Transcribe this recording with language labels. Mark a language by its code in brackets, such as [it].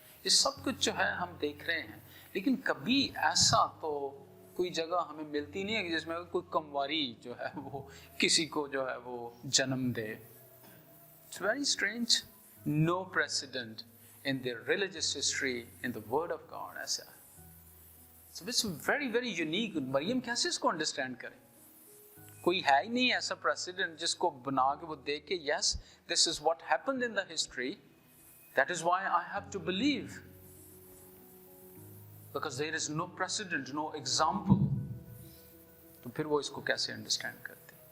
[hi] ये सब कुछ जो है हम देख रहे हैं, लेकिन कभी ऐसा तो कोई जगह हमें मिलती नहीं है जिसमें कोई कमवारी जो है वो किसी को जो है वो जन्म दे। [en] it's very strange, no president in their religious history, in the word of God, [hi] ऐसा है। [en] So it's very very unique। [hi] Maryam कैसे इसको अंडरस्टैंड करें? कोई है ही नहीं ऐसा प्रेसिडेंट जिसको बना के वो देखे, [en] yes, this is what happened in the history, that is why I have to believe, because there is no precedent, no example। [hi] तो फिर वो इसको कैसे अंडरस्टैंड करते?